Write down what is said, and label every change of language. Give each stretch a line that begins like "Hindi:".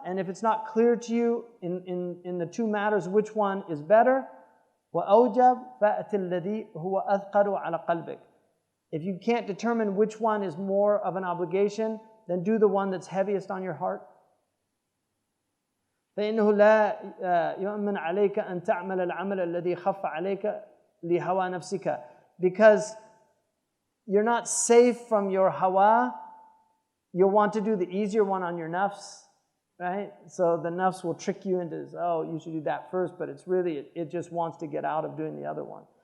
English: And if it's not clear to you in the two matters which one is better,
Arabic: وَأَوْجَبْ فَأْتِ الَّذِي هُوَ أَثْقَلُ عَلَى قَلْبِكَ.
English: If you can't determine which one is more of an obligation, then do the one that's heaviest on your heart.
Arabic: فإنه لا يؤمن عليك أن تعمل العمل الذي خف عليك لهوى نفسك.
English: Because you're not safe from your hawa, you'll want to do the easier one on your nafs, right? So the nafs will trick you into this, you should do that first, but it's really, it just wants to get out of doing the other one.